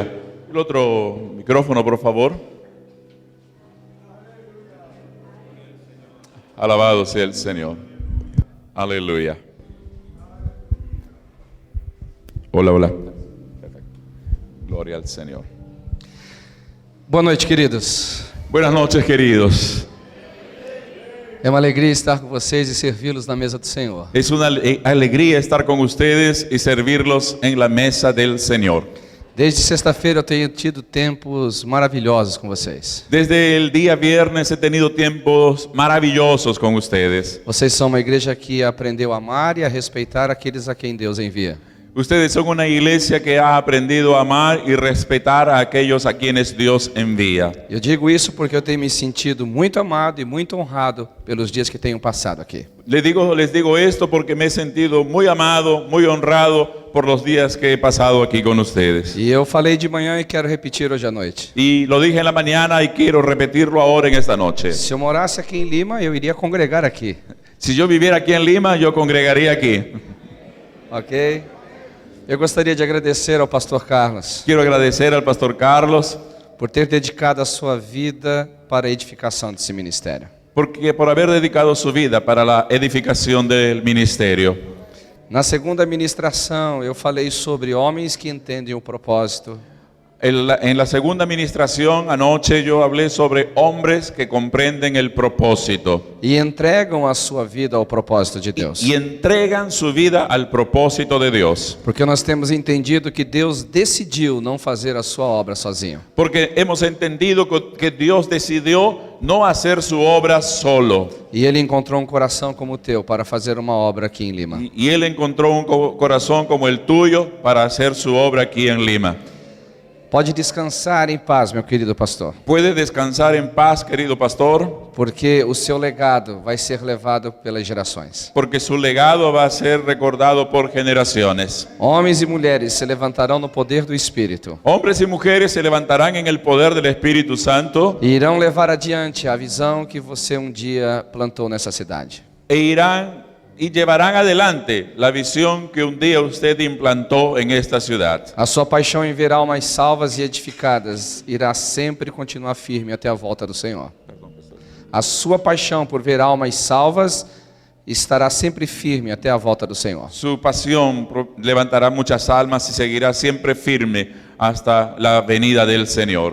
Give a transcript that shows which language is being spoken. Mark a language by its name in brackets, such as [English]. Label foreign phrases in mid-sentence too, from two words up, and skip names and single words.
[Spanish] El otro micrófono, por favor. Alabado sea el Señor. Aleluya. Hola, hola. Perfecto. Gloria al Señor. [Portuguese] Boa noite, queridos. [Spanish] Buenas noches, queridos. [Portuguese] É uma alegria estar com vocês e servi-los na mesa do Senhor. [Spanish] Es una alegría estar con ustedes y servirlos en la mesa del Señor. [Portuguese] Desde sexta-feira eu tenho tido tempos maravilhosos com vocês. [Spanish] Desde el día viernes he tenido tiempos maravillosos con ustedes. [Portuguese] Vocês são uma igreja que aprendeu a amar e a respeitar aqueles a quem Deus envia. [Spanish] Ustedes son una iglesia que ha aprendido a amar y respetar a aquellos a quienes Dios envía. [Portuguese] Eu digo isso porque eu tenho me sentido muito amado e muito honrado pelos dias que tenho passado aqui. [Spanish] Les digo esto porque me he sentido muy amado, muy honrado por los días que he pasado aquí con ustedes. [Portuguese] E eu falei de manhã e quero repetir hoje à noite. [Spanish] Y lo dije en la mañana y quiero repetirlo ahora en esta noche. [Portuguese] Se eu morasse aqui em Lima, eu iria congregar aqui. [Spanish] Si yo viviera aquí en Lima, yo congregaría aquí. Ok? [Portuguese] Eu gostaria de agradecer ao pastor Carlos [Spanish] Quiero agradecer al pastor Carlos [Portuguese] por ter dedicado a sua vida para a edificação desse ministério. [Spanish] porque por haber dedicado su vida para la edificación del ministerio. [Portuguese] Na segunda ministração, eu falei sobre homens que entendem o propósito. [Spanish] En la segunda administración anoche yo hablé sobre hombres que comprenden el propósito [Portuguese] E entregam a sua vida ao propósito de Deus. [Spanish] y entregan su vida al propósito de Dios. [Portuguese] Porque nós temos entendido que Deus decidiu não fazer a sua obra sozinho. [Spanish] Porque hemos entendido que Dios decidió no hacer su obra solo. [Portuguese] E Ele encontrou um coração como o teu para fazer uma obra aqui em Lima. [Spanish] Y Él encontró un corazón como el tuyo para hacer su obra aquí en Lima. [Portuguese] Pode descansar em paz, meu querido pastor. [Spanish] Puede descansar en paz, querido pastor, [Portuguese] Porque o seu legado vai ser levado pelas gerações. [Spanish] porque su legado va a ser recordado por generaciones. [Portuguese] Homens e mulheres se levantarão no poder do Espírito. [Spanish] Hombres y mujeres se levantarán en el poder del Espíritu Santo [Portuguese] E irão levar adiante a visão que você um dia plantou nessa cidade. [Spanish] e irán y llevarán adelante la visión que un día usted implantó en esta ciudad. [Portuguese] A sua paixão em ver almas salvas e edificadas irá sempre continuar firme até a volta do Senhor. A sua paixão por ver almas salvas estará sempre firme até a volta do Senhor. [Spanish] Su pasión levantará muchas almas y seguirá siempre firme hasta la venida del Señor.